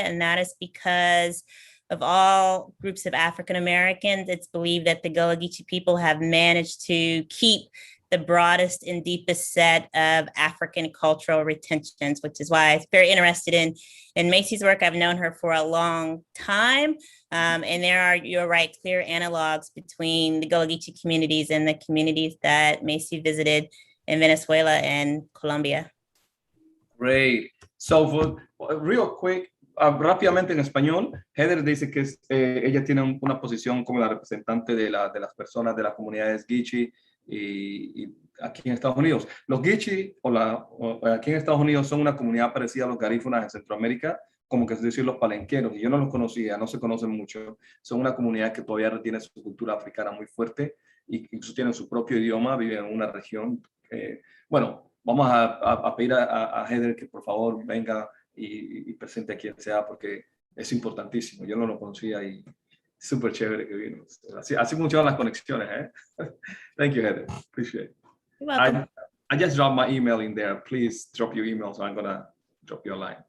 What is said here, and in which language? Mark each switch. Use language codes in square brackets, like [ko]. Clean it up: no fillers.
[en] And that is because of all groups of African Americans, it's believed that the Gologic people have managed to keep the broadest and deepest set of African cultural retentions, which is why I'm very interested in Macy's work. I've known her for a long time. And there are, you're right, clear analogs between the Gologic communities and the communities that Macy visited in Venezuela and Colombia. Great. So real quick, [es] rápidamente en español, Heather dice que ella tiene una posición como la representante de las personas de las comunidades Geechee y aquí en Estados Unidos. Los Geechee aquí en Estados Unidos son una comunidad parecida a los garífunas en Centroamérica, como que es decir los palenqueros, y yo no los conocía, no se conocen mucho. Son una comunidad que todavía retiene su cultura africana muy fuerte y incluso tienen su propio idioma, viven en una región. Bueno, vamos a pedir a Heather que por favor venga y presente a quien sea, porque es importantísimo. Yo no lo conocía y súper chévere que vino. Así funcionan las conexiones, ¿eh? [en] Thank you, Heather. Appreciate it. You're welcome. I just dropped my email in there. Please drop your email, so I'm going to drop your line.